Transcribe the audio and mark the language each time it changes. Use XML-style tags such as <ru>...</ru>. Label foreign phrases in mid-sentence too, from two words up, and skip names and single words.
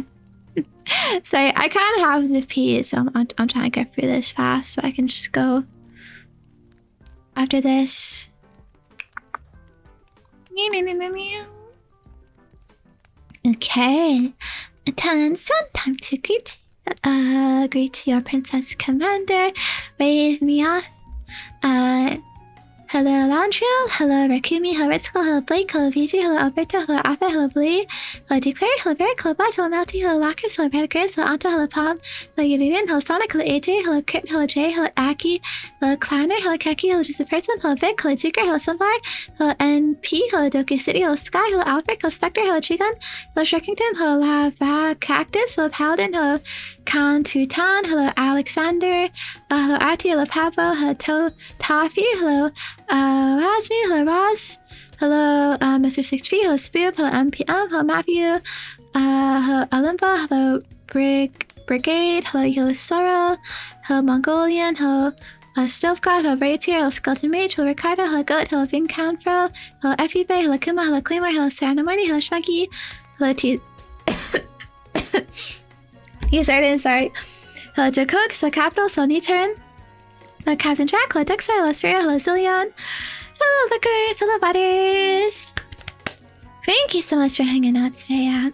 <en>Sorry, I kind of have the piece. So I'm trying to get through this fast so I can just go after this. Okay. Attention, time to greet your princess commander. Wave me off. Hello Landriel, hello Rakumi, hello Ritsuko, hello Blake, hello VG, hello Alberto, hello Alpha, hello Blee, hello Declare, hello Barrick, hello Bud, hello Melty, hello Lacus, hello Brad Grizz, hello Anta, hello Palm, hello Yuririn, hello Sonic, hello AJ, hello Crit, hello Jay, hello Aki, hello Clowner, hello Keki, hello Just the Person, hello Vic, hello Juker, hello Sunflower, hello NP, hello Doku City, hello Sky, hello Alfred, hello Spectre, hello Chigun, hello Shrekington, hello Lava Cactus, hello Paladin, hello Kantutan, hello Alexander, hello Ati, hello Pavo, hello Toffee, hello Rasmi, hello Ross, hello Mr. 6P, hello Spoop, hello MPM, hello Matthew, hello Alimba, hello Brigade, hello Yo Sorrow, hello Mongolian, hello Stove God, hello Raytier, hello Skeleton Mage, hello Ricardo, hello Goat, hello Vincanfro, hello Effie Bay, hello Kuma, hello Claymore, hello Sarah Morty, hello Shmuggy, hello T. Yes, sorry. Hello Jacook, hello Capital, hello Newturn, hello Captain Jack, hello Dexter, hello Sphere, hello Zillion, hello Lickers, hello Butters. Thank you so much for hanging out today.</en>